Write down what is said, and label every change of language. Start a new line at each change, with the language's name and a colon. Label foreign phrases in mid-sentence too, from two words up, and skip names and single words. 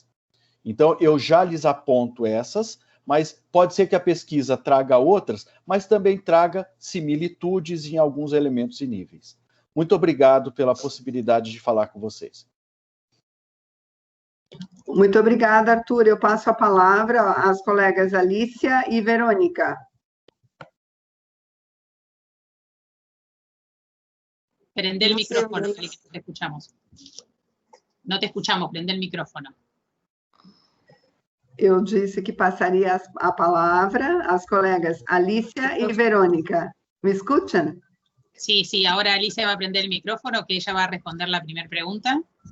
Portuguese: Então, eu já lhes aponto essas, mas pode ser que a pesquisa traga outras, mas também traga similitudes em alguns elementos e níveis. Muito obrigado pela possibilidade de falar com vocês. Muito obrigada, Arthur. Eu passo a palavra às colegas Alicia e Verônica.
Spanish: Prende el micrófono, no te escuchamos. No te escuchamos, prende el micrófono.
Portuguese: Eu disse que passaria a palavra às colegas Alicia e Verônica.
Spanish: ¿Me escuchan? Sí, sí, ahora Alicia va a prender el micrófono, que ella va a responder la primera pregunta.